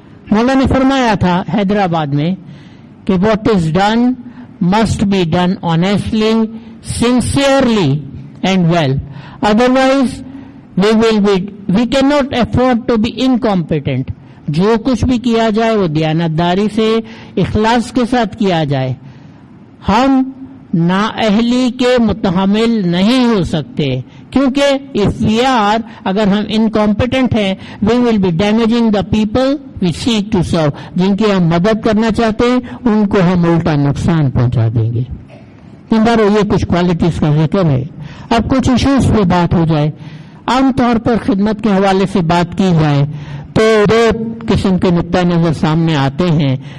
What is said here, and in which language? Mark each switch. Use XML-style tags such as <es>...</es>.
<ur>مولا نے فرمایا تھا حیدرآباد میں کہ</ur> <en>What is done must be done honestly, sincerely and well, otherwise we cannot afford to be incompetent.</en> <ur>جو کچھ بھی کیا جائے وہ دیانتداری سے، اخلاص کے ساتھ کیا جائے. ہم نااہلی کے متحمل نہیں ہو سکتے، کیونکہ if we are، اگر ہم incompetent ہیں، we will be damaging the people we seek to serve. جن کی ہم مدد کرنا چاہتے ہیں ان کو ہم الٹا نقصان پہنچا دیں گے. یہ کچھ کوالٹیز کا ذکر ہے. اب کچھ ایشوز پہ بات ہو جائے. عام طور پر خدمت کے حوالے سے بات کی جائے تو دو قسم کے نقطۂ نظر سامنے آتے ہیں.</ur>